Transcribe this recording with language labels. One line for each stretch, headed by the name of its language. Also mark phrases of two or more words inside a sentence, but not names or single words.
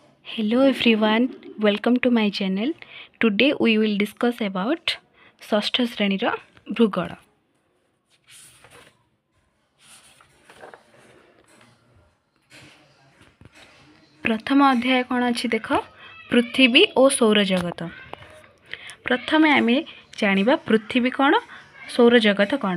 English: Hello everyone, welcome to my channel. Today we will discuss about
Odia: ଷଷ୍ଠ ଶ୍ରେଣୀର ଭୂଗୋଳ। ପ୍ରଥମ ଅଧ୍ୟାୟ କ'ଣ ଅଛି ଦେଖ, ପୃଥିବୀ ଓ ସୌରଜଗତ। ପ୍ରଥମେ ଆମେ ଜାଣିବା ପୃଥିବୀ କ'ଣ, ସୌରଜଗତ କ'ଣ।